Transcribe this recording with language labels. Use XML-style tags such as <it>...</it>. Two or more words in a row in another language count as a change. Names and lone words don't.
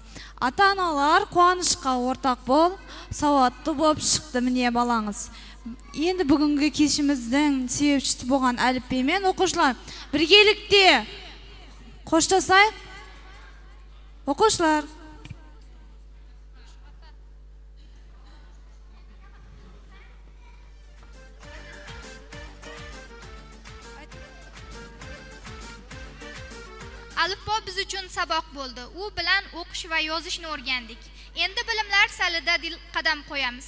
<kk>Ата-аналар қуанышқа ортақ бол, сауатты болып шықты міне балаңыз. Енді бүгінгі кешіміздің себепшісі болған әліппемен оқушылар біргелікте қоштасайық. Оқушылар.</kk> <uz>Alifbo biz uchun saboq bo'ldi. U bilan o'qish va yozishni o'rgandik. Endi bilimlar salida dil qadam qo'yamiz.</uz>